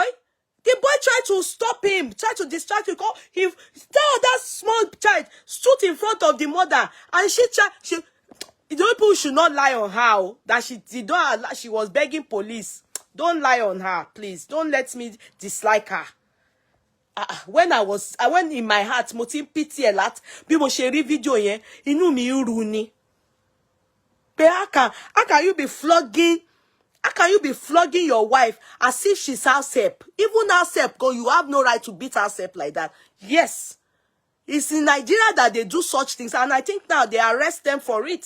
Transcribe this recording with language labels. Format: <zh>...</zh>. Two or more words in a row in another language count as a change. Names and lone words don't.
<en>The boy tried to stop him, tried to distract him. That small child stood in front of the mother, and the people should not lie on her. That she was begging police. Don't lie on her, please. Don't let me dislike her. When I went in my heart, motin pity a lot. People share video yen.</en> <yo>Inu mi uruni.</yo> <en>But how can you be flogging? How can you be flogging your wife as if she's house help? Even house help, because you have no right to beat house help like that. Yes. It's in Nigeria that they do such things, and I think now they arrest them for it.</en>